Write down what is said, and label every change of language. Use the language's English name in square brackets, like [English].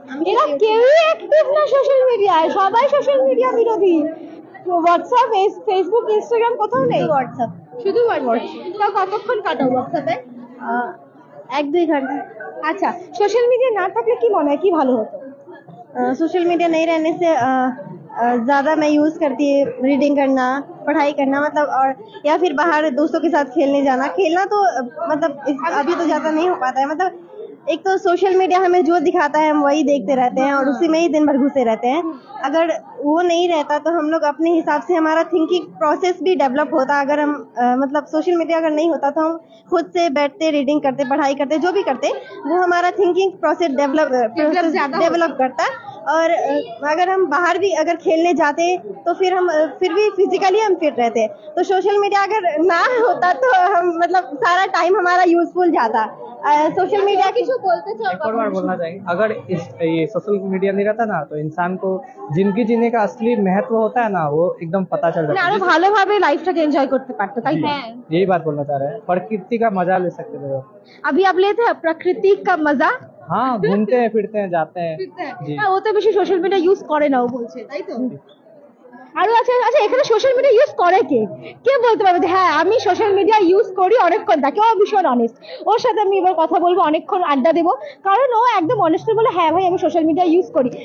[Bangla] এরা কেউই অ্যাক্টিভ না সোশ্যাল মিডিয়ায়, সবাই সোশ্যাল মিডিয়া বিরোধী। হোয়াটসঅ্যাপ, ফেসবুক, ইনস্টাগ্রাম কোথাও নেই। হোয়াটসঅ্যাপ, শুধু হোয়াটসঅ্যাপ। তাও কতক্ষণ কাটাও হোয়াটসঅ্যাপে? [Hindi] 1-2 घंटा। [Bangla] আচ্ছা, সোশ্যাল মিডিয়া না থাকলে কি মনে হয় কি ভালো হতো? [Hindi] सोशल मीडिया नहीं रहने से ज्यादा मैं यूज करती है रीडिंग करना, पढ़ाई करना, मतलब, और या फिर बाहर दोस्तों के साथ खेलने जाना। खेलना तो मतलब अभी तो ज्यादा नहीं हो पाता है। मतलब एक तो सोशल मीडिया हमें जो दिखाता है हम वही देखते रहते हैं और उसी में ही दिन भर घुसे रहते हैं। अगर वो नहीं रहता तो हम लोग अपने हिसाब से, हमारा थिंकिंग प्रोसेस भी डेवलप होता। अगर हम मतलब सोशल मीडिया अगर नहीं होता तो हम खुद से बैठते, रीडिंग करते, पढ़ाई करते, जो भी करते वो हमारा थिंकिंग प्रोसेस डेवलप करता। और अगर हम बाहर भी अगर खेलने जाते तो फिर भी फिजिकली हम फिट रहते। तो सोशल मीडिया अगर ना होता तो हम मतलब सारा टाइम हमारा यूजफुल जाता। सोशल मीडिया की एक और बार बोलना चाहेंगे, अगर ये सोशल मीडिया नहीं रहता ना तो इंसान को जिंदगी जीने का असली महत्व होता है ना, वो एकदम पता चल [Bangla] মানে [Hindi] जाता [Bangla] আরো ভালোভাবে লাইফটাকে এনজয় করতে পারতো, তাই তো? [Hindi] यही बात बोलना चाह रहे हैं, प्रकृति का मजा ले सकते थे वो। अभी आप लेते हैं प्रकृति का मजा? हाँ, घूमते हैं, फिरते हैं, जाते हैं जी। [Bangla] হ্যাঁ, ও তো বেশি সোশ্যাল মিডিয়া ইউজ করে না, ও বলছে, তাই তো? আরো আছে। আচ্ছা, এখানে সোশ্যাল মিডিয়া ইউজ করে কে? কে বলতে পারবে যে হ্যাঁ আমি সোশ্যাল মিডিয়া ইউজ করি অনেকক্ষণ? তাকে, ও ভীষণ অনেস্ট। ওর সাথে আমি এবার কথা বলবো, অনেকক্ষণ আড্ডা দেবো, কারণ ও একদম অনেস্টলি বলে হ্যাঁ ভাই আমি সোশ্যাল মিডিয়া ইউজ করি।